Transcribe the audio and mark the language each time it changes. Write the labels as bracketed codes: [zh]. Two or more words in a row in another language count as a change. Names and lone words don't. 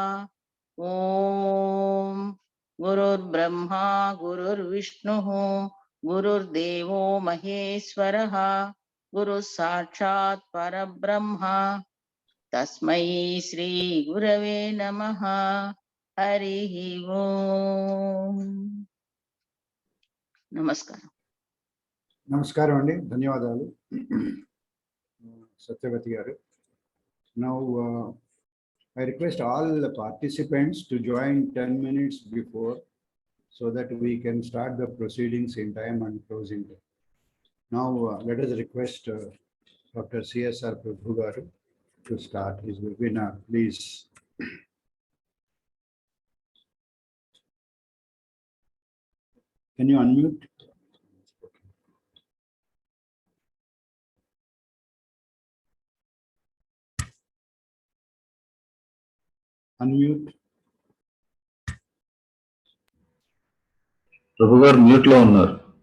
[sa] ॐ गुरुर्ब्रह्मा गुरुर्विष्णुः गुरुर्देवो महेश्वरः गुरुः साक्षात् परब्रह्म तस्मै श्री गुरवे नमः। हरिः ओम। [te] నమస్కారం. నమస్కారం అండి, ధన్యవాదాలు సత్యవతి గారు. [en] Now I request all the participants to join 10 minutes before so that we can start the proceedings in time and closing time. Now let us request Dr. CSR Prabhu garu to start his webinar, please. Can you unmute? Unmute. [te] ప్రభు గారు మ్యూట్ లో ఉన్నారు.